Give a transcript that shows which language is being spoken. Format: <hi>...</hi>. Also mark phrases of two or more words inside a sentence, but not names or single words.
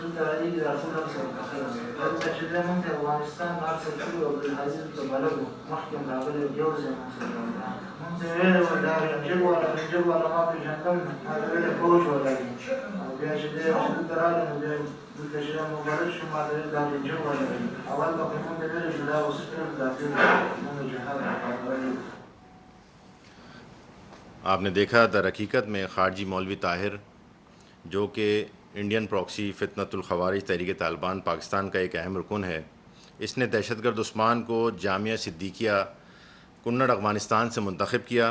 <ps>دلته راځي دا ټول هم سره پخیر دلته چې دی موږ ته افغانستان هر څه کړي عبدالحزیز ته بلد وو مخکې هم راغلی یو ځای موږ سره راغلی موږ ته ویلې وه دا رنجر والا ما پېژندل ما ته ویلې فوج والا دی او بیا چې دی چې دلته راغلی نو بیا دلته چې مبارک شو ما ته ویل دا رنجر والا دی اول به خو موږ ته ویلې چې دا اوس ټول کافر موږ جهاد راغلی.</ps> <ur>آپ نے دیکھا در حقیقت میں خارجی مولوی طاہر جو کہ انڈین پراکسی فتنۃ الخوارج تحریک طالبان پاکستان کا ایک اہم رکن ہے، اس نے دہشت گرد عثمان کو جامعہ صدیقیہ کنڑ افغانستان سے منتخب کیا.</ur>